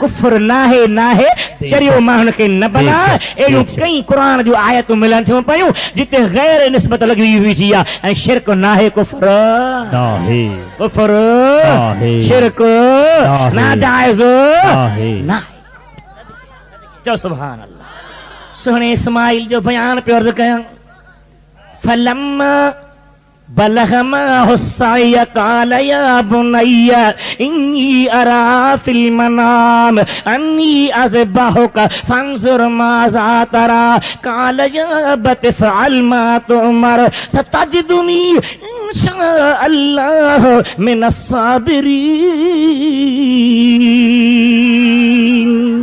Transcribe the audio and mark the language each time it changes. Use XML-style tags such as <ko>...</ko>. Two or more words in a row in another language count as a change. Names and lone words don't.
<sd>कुफर नाहे नाहे चरियो माण्हुनि खे न बना। अहिड़ियूं कई क़ुर जूं आयतूं मिलनि थियूं पयूं जिते गैर निस्बत लॻी बीठी आहे ऐं शिरक नाहे कुफर कुफर शिरक नाजाइज़ नाहे। चओ</sd> <ar>سبحان الله.</ar> <sd>सुहिणे इस्माइल जो बयान पियो अर्ज़ कयां।</sd> <ar>فلما بلغ معه السعي قال يا بني إني أرى في المنام أني أذبحك فانظر ماذا ترى قال يا أبت افعل ما تؤمر ستجدني إن شاء الله من الصابرين.</ar>